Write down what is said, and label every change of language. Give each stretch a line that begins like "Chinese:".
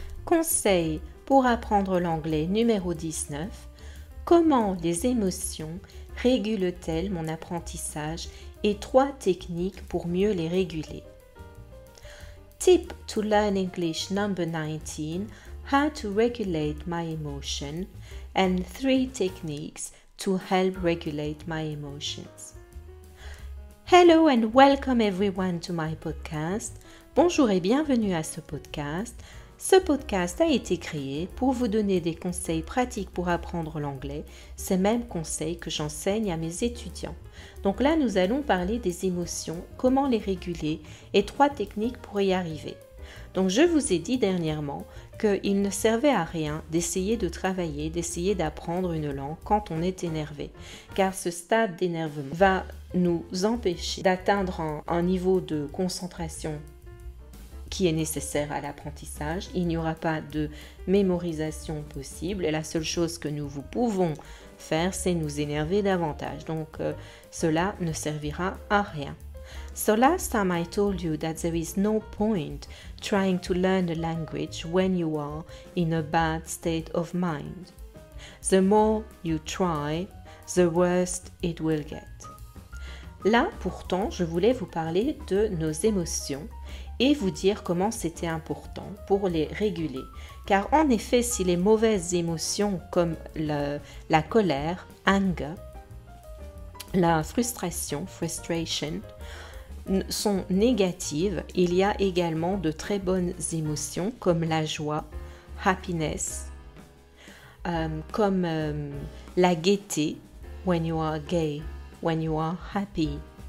French: Conseil pour apprendre l'anglais numéro 19. Comment les émotions régulent-elles mon apprentissage et 3 techniques pour mieux les réguler.
English: Tip to learn English number 19. How to regulate my emotion and 3 techniques to help regulate my emotions. Hello and welcome everyone to my podcast.
French: Bonjour et bienvenue à ce podcast. Ce podcast a été créé pour vous donner des conseils pratiques pour apprendre l'anglais, ces mêmes conseils que j'enseigne à mes étudiants. Donc là, nous allons parler des émotions, comment les réguler et 3 techniques pour y arriver. Donc je vous ai dit dernièrement qu'il ne servait à rien d'essayer de travailler, d'essayer d'apprendre une langue quand on est énervé, car ce stade d'énervement va nous empêcher d'atteindre un niveau de concentration qui est nécessaire à l'apprentissage. Il n'y aura pas de mémorisation possible et la seule chose que nous pouvons faire, c'est nous énerver davantage. Donc, cela ne servira à rien.
English: So last time I told you that there is no point trying to learn a language when you are in a bad state of mind. The more you try, the worse it will get.
French: Là, pourtant, je voulais vous parler de nos émotions et vous dire comment c'était important pour les réguler. Car en effet, si les mauvaises émotions comme la colère, anger, la frustration, frustration, sont négatives, il y a également de très bonnes émotions comme la joie, happiness, comme la gaieté,
English: when you are gay, when you are happy.